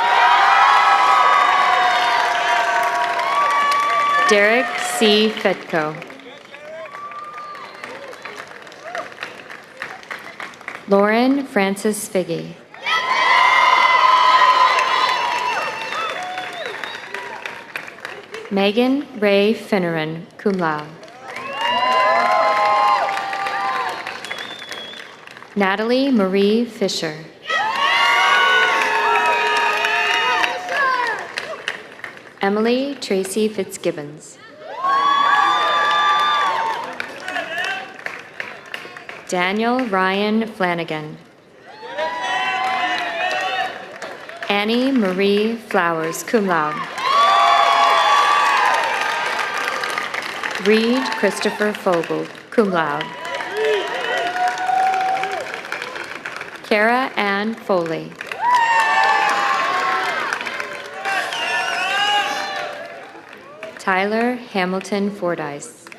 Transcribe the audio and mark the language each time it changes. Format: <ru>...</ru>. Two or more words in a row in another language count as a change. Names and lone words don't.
<en>Derek C. Fedko. Lauren Francis Figgy. Megan Ray Finneran,</en> <la>cum laude.</la> <en>Natalie Marie Fisher. Emily Tracy Fitzgibbons. Daniel Ryan Flanagan. Annie Marie Flowers,</en> <la>cum laude.</la> <en>Reed Christopher Fogel,</en> <la>cum laude.</la> <en>Kara Ann Foley. Tyler Hamilton Fordyce.</en>